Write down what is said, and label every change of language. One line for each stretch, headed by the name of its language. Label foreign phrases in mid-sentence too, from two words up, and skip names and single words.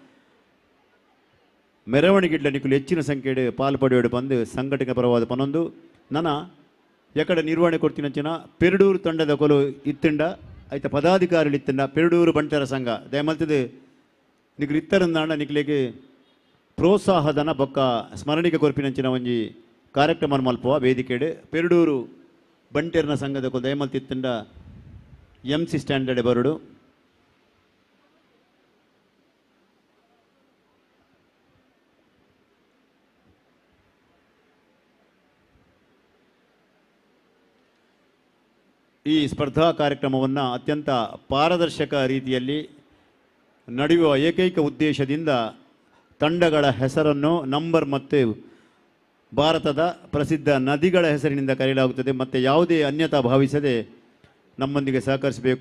Tulu: ಮೆರವಣಿಗೆಡ್ಲ ನಿಕುಲು ಹೆಚ್ಚಿನ ಸಂಖ್ಯೆಡು ಪಾಲ್ಪಡೆಯೋಡು ಬಂದು ಸಂಘಟಕ ಪರವಾದ ಪನೊಂದು ನನ್ನ ಎಕಡೆ ನಿರ್ವಹಣೆ ಕೊಡ್ತೀನಂಚಿನ ಪೆರಡೂರು ತಂಡದ ಕೊಲು ಇತ್ತಂಡ ಐತ ಪದಾಧಿಕಾರಿಗಳು ಇತ್ತಂಡ ಪೆರಡೂರು ಬಂಟರ ಸಂಘ ದಯಮಲ್ತದು ನಿಕಲು ಇತ್ತರಂದಾಂಡ ನಿಕ್ಲೆಗೆ ಪ್ರೋತ್ಸಾಹದನ ಬೊಕ್ಕ ಸ್ಮರಣಿಕೆ ಕೊರ್ಪಿನಂಚಿನ ಒಂಜಿ ಕಾರ್ಯಕ್ರಮ ಮಲ್ಪುವ ವೇದಿಕೆಡು ಪೆರಡೂರು ಬಂಟೆರ್ನ ಸಂಘದ ಕೊಲು ದಯಮಲ್ತಿತ್ತಂಡ
English: MC standard
Tulu: ಬರಡು
Kannada: ಈ ಸ್ಪರ್ಧಾ ಕಾರ್ಯಕ್ರಮವನ್ನು ಅತ್ಯಂತ ಪಾರದರ್ಶಕ ರೀತಿಯಲ್ಲಿ ನಡೆಯುವ ಏಕೈಕ ಉದ್ದೇಶದಿಂದ ತಂಡಗಳ ಹೆಸರನ್ನು ನಂಬರ್ ಮತ್ತು ಭಾರತದ ಪ್ರಸಿದ್ಧ ನದಿಗಳ ಹೆಸರಿನಿಂದ ಕರೆಯಲಾಗುತ್ತದೆ ಮತ್ತು ಯಾವುದೇ ಅನ್ಯತಾ ಭಾವಿಸದೆ ನಮ್ಮೊಂದಿಗೆ ಸಹಕರಿಸಬೇಕು.